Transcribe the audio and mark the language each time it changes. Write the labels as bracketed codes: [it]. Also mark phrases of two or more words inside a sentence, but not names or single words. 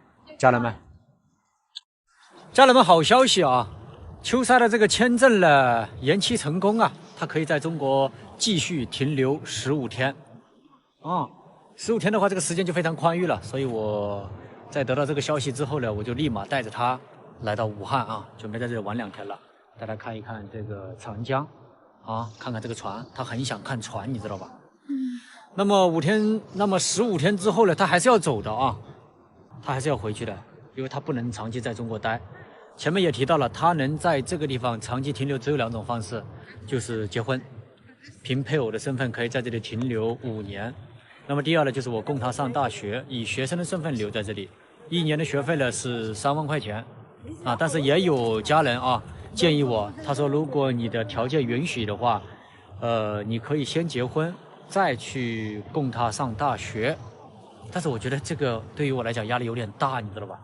[zh] 家人們，好消息啊！秋莎的這個簽證呢延期成功啊，他可以在中國繼續停留15天。15天的話，這個時間就非常寬裕了。所以我在得到這個消息之後呢，我就立馬帶着他來到武漢啊，準備在這裡玩2天了。帶他看一看這個長江啊，看看這個船，他很想看船，你知道吧？那麼15天之後呢，他還是要走的啊，他還是要回去的，因為他不能長期在中國待。前面也提到了，他能在這個地方長期停留只有2種方式，就是結婚，憑配偶的身份可以在這裡停留5年。那麼第二呢，就是我供他上大學，以學生的身份留在這裡，1年的學費呢是3萬塊錢啊。但是也有家人啊建議我，他說如果你的條件允許的話，你可以先結婚再去供他上大學。但是我覺得這個對於我來講壓力有點大，你知道吧？